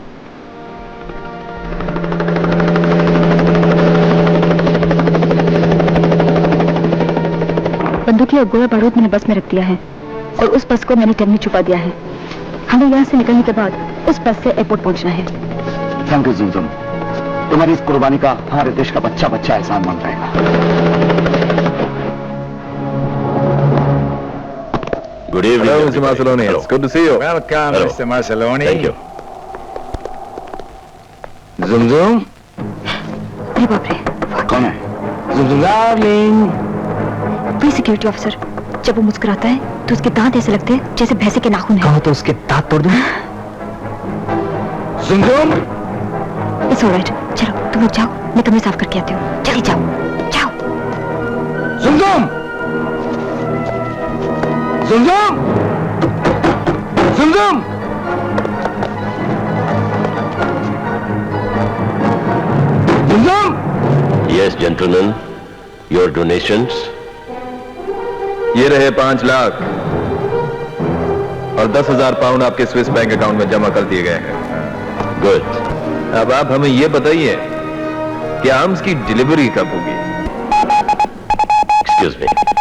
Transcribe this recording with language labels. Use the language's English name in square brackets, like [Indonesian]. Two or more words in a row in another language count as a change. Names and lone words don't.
[Hindi] बंदूकें और गोला बारूद मैंने बस में रख दिया है और उस बस को मैंने ट्रेन में छुपा दिया है। हमें यहाँ से निकलने के बाद उस बस से एयरपोर्ट पहुंचना है। [English] thank you [Hindi] जुमजुम, तुम्हारी इस कुर्बानी का हमारे देश का बच्चा बच्चा एहसान मान रहेगा। [English] Good evening. Hello, Mr. Marcelloni. Hello. It's good to see you. Welcome, Hello. Mr. Marcelloni. Thank you. Zum [Hindi] अरे बाप रे, कौन है? Zum darling. वही सिक्योरिटी ऑफिसर। जब वो मुस्कुराता है तो उसके दांत ऐसे लगते हैं जैसे भैंसे के नाखून है। कहो तो उसके दांत तोड़ दूं। Zum [English] it's alright, [Hindi] चलो तुम लोग जाओ, मैं कमरे साफ करके आती हूँ। जल्दी जाओ जाओ। Zum Zum Zum Zum Zum Zum. [English] Yes, gentlemen. Your donations. [Hindi] ये रहे 5 लाख और 10,000 पाउंड आपके [English] Swiss bank account [Hindi] में जमा कर दिए गए हैं। गुड। अब आप हमें ये बताइए कि आर्म्स की डिलीवरी कब होगी? [English] excuse me.